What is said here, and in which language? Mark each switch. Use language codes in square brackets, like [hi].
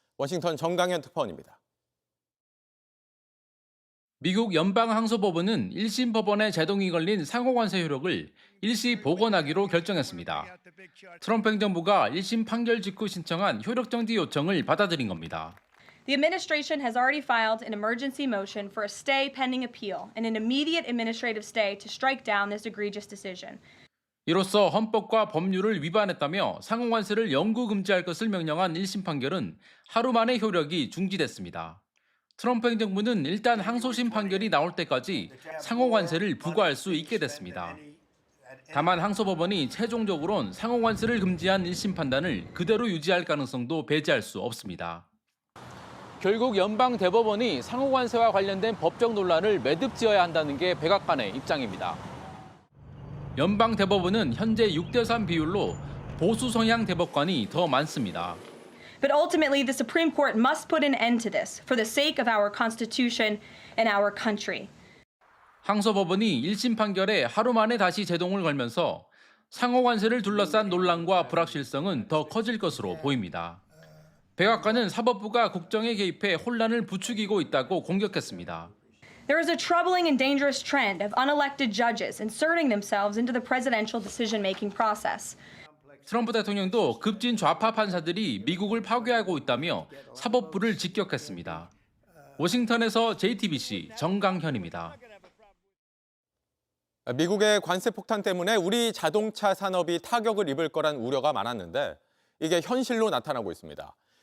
[ko] 워싱턴 정강현 특파원입니다. 미국 연방항소법원은 1심 법원에 제동이 걸린 상호관세 효력을 일시 복원하기로 결정했습니다. 트럼프 행정부가 1심 판결 직후 신청한 효력 정지 요청을 받아들인 겁니다. [en] The administration has already filed an emergency motion for a stay pending appeal and an immediate administrative stay to strike down this egregious decision. [ko] 이로써 헌법과 법률을 위반했다며 상호관세를 영구 금지할 것을 명령한 1심 판결은 하루 만에 효력이 중지됐습니다. 트럼프 행정부는 일단 항소심 판결이 나올 때까지 상호관세를 부과할 수 있게 됐습니다. 다만 항소법원이 최종적으론 상호관세를 금지한 1심 판단을 그대로 유지할 가능성도 배제할 수 없습니다. 결국 연방대법원이 상호관세와 관련된 법적 논란을 매듭지어야 한다는 게 백악관의 입장입니다. 연방대법원은 현재 6대3 비율로 보수 성향 대법관이 더 많습니다. [en] But ultimately, the Supreme Court must put an end to this for the sake of our Constitution and our country. [ko] 항소법원이 1심 판결에 하루 만에 다시 제동을 걸면서 상호관세를 둘러싼 논란과 불확실성은 더 커질 것으로 보입니다. 백악관은 사법부가 국정에 개입해 혼란을 부추기고 있다고 공격했습니다. [en] There is a troubling and dangerous trend of unelected judges inserting themselves into the presidential decision-making process. [ko] 트럼프 대통령도 급진 좌파 판사들이 미국을 파괴하고 있다며 사법부를 직격했습니다. 워싱턴에서 JTBC 정강현입니다. 미국의 관세 폭탄 때문에 우리 자동차 산업이 타격을 입을 거란 우려가 많았는데 이게 현실로 나타나고 있습니다.